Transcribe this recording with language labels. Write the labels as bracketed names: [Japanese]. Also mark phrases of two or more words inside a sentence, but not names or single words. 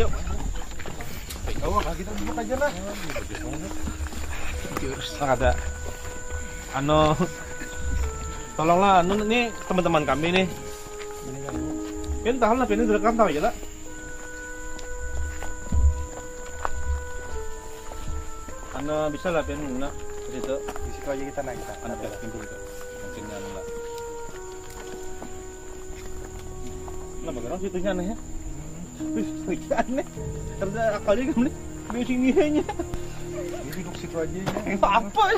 [Indonesian] Oh, kita duduk aja lah. Ada. Tolonglah, ini teman-teman kami nih. [Banjar] Pian tahan lah, pian ini direkam tahu aja lah. Bisa lah pian guna ke situ. [Indonesian] Di situ aja kita naik. Ada pintu gitu. Mungkin lah. Nah, bagaimana situnya aneh ya? Wih, aneh. Karena akalnya kamu nih di sini hanya. Ini duduk situ aja. Apa aja?